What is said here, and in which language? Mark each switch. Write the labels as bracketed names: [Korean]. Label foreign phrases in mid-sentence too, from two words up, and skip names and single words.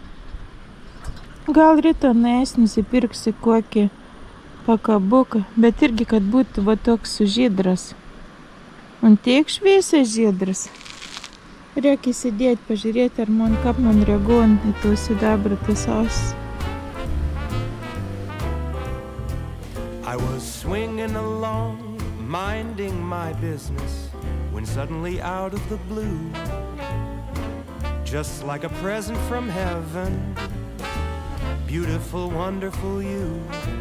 [Lithuanian] Gal ryto nueis nusipirksiu kokį pakabuką, bet irgi, kad būtų va toks žydras. Un tiek šviesiai žydras. Reikia įsidėti, pažiūrėti, ar man kaip man reaguoja į to sidabrą tas ausis. [English] I was swinging along, minding my business, when suddenly out of the blue, just like a present from heaven, beautiful, wonderful you.